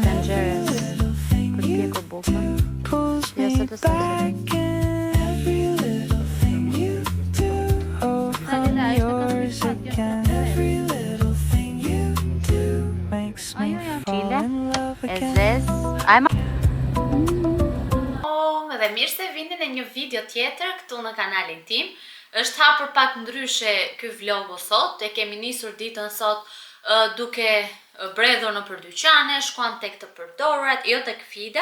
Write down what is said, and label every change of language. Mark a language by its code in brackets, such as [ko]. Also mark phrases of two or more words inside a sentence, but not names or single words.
[en] Every little thing you do pulls me back in. Every little thing you do, oh, I'm yours again. Every little thing you do makes me fall in love [sq] E [en] again. [sq] zez. Ajma. Dhe mirë se vini në një video tjetër këtu në kanalin tim. Është hapur pak ndryshe ky vlogu sot. E kemi nisur ditën sot duke bredhur në për dyqane, shkuam tek të përdorat, jo tek Fida.